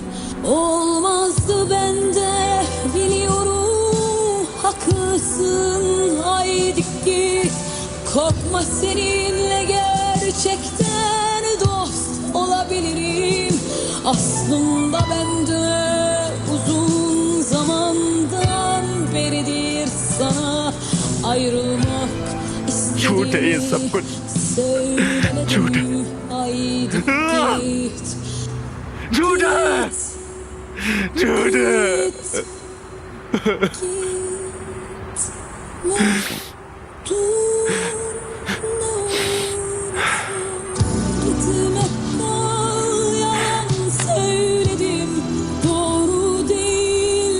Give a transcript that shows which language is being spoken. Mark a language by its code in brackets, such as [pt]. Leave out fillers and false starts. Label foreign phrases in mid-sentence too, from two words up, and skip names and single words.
[tr] Olmazdı bende, biliyorum, haklısın, haydi git. Korkma, seninle gerçekten dost olabilirim. Aslında bende uzun zamandan beridir sana ayrılmak [hi] झूठ है ये सब कुछ, झूठ है, [tr] haydi git. [hi] झूठ है, झूठ है। [tr] Gitme, yalan söyledim, doğru değil.